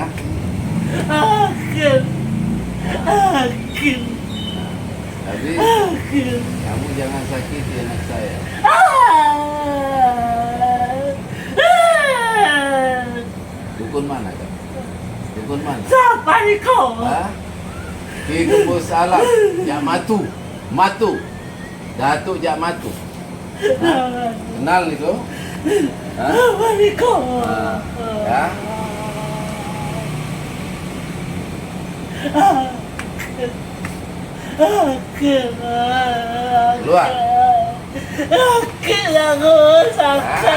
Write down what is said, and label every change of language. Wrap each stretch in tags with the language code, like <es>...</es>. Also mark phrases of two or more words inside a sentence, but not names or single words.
<id>Akhir. Gak bisa. Kamu jangan sakiti anak saya. Dukun mana kamu? Dukun mana? Siapa ni kau? Hah? Ki Gembus Alam, Jak Matu. Matu. Datuk Jak Matu. Hah? Kenal ni kau? Hah? Siapa ni kau? Ya? Keluar. Sakit aku, sakit</id>